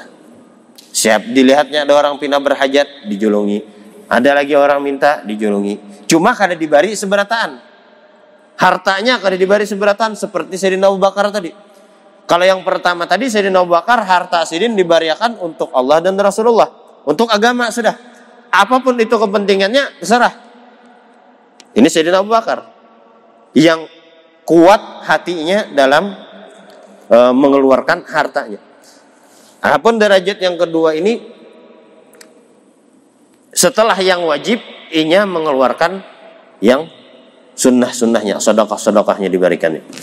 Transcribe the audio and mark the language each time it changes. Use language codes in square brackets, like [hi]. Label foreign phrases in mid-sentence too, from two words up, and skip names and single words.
[bjn] Siap dilihatnya ada orang pindah berhajat, dijulungi. Ada lagi orang minta, dijulungi. Cuma kada dibari seberataan. Hartanya kada dibari seberataan seperti Sayyidina Abu Bakar tadi. Kalau yang pertama tadi Sayyidina Abu Bakar harta Sidin dibariakan untuk Allah dan Rasulullah, untuk agama sudah. [id] Apapun itu kepentingannya terserah. Ini Sayyidina Abu Bakar yang kuat hatinya dalam mengeluarkan hartanya. Adapun derajat yang kedua ini setelah yang wajib inya mengeluarkan yang sunnah-sunnahnya, sedekah-sedekahnya diberikannya.